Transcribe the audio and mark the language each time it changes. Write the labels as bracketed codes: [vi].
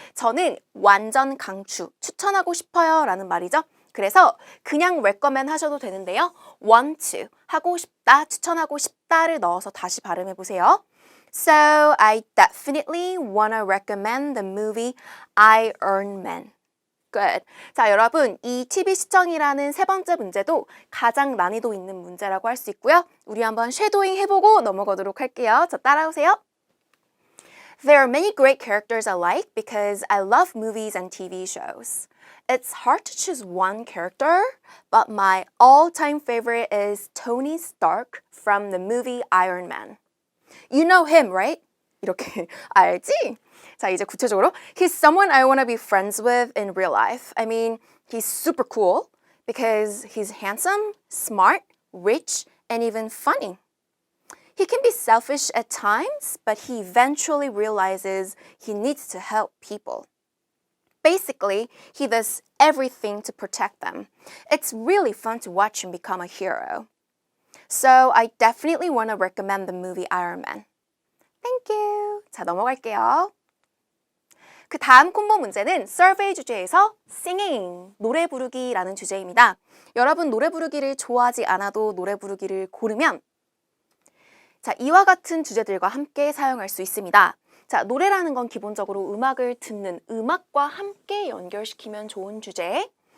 [ko] 저는 완전 강추, 추천하고 싶어요 라는 말이죠. 그래서 그냥 recommend 하셔도 되는데요. want to, 하고 싶다, 추천하고 싶다를 넣어서 다시 발음해 보세요. [en] So, I definitely wanna recommend the movie Iron Man. Good. [ko] 자, 여러분, 이 TV 시청이라는 세 번째 문제도 가장 난이도 있는 문제라고 할 수 있고요. 우리 한번 쉐도잉 해보고 넘어가도록 할게요. 자, 따라오세요. [en] There are many great characters I like because I love movies and TV shows. It's hard to choose one character, but my all-time favorite is Tony Stark from the movie Iron Man. You know him, right? [ko] 이렇게 알지? 자, 이제 구체적으로 [en] He's someone I want to be friends with in real life. I mean, he's super cool because he's handsome, smart, rich, and even funny. He can be selfish at times, but he eventually realizes he needs to help people. Basically, he does everything to protect them. It's really fun to watch him become a hero. So I definitely want to recommend the movie Iron Man. Thank you. [ko] 자, 넘어갈게요. 그 다음 콤보 문제는 survey 주제에서 singing, 노래 부르기라는 주제입니다. 여러분 노래 부르기를 좋아하지 않아도 노래 부르기를 고르면 자, 이와 같은 주제들과 함께 사용할 수 있습니다. 자, 노래라는 건 기본적으로 음악을 듣는 음악과 함께 연결시키면 좋은 주제.